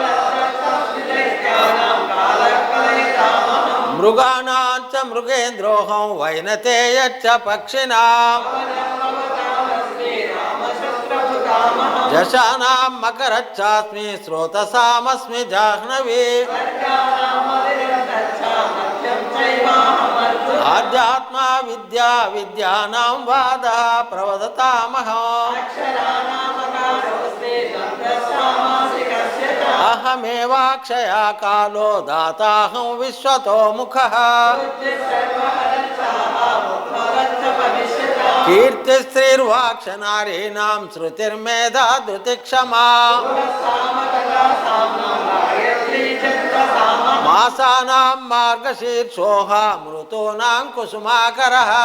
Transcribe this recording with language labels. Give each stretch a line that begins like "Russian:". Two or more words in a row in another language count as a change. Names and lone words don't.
Sanskrit: मृगाणां च मृगेन्द्रोऽहं वैनतेयश्च पक्षिणाम्। यशानां मकरच्चास्मि स्रोतसामस्मि जाह्नवी। आध्यात्म विद्या विद्यानां वाद प्रवदतामहं अहमेवाक्षया कालो दाताहं विश्वतो मुखः कीर्तिश्रीर्वाक्षनारीणां शृतिर्मेधा धृतिक्षमा मासानां मार्गशीर्षोः मृतूनां कुसुमाकरः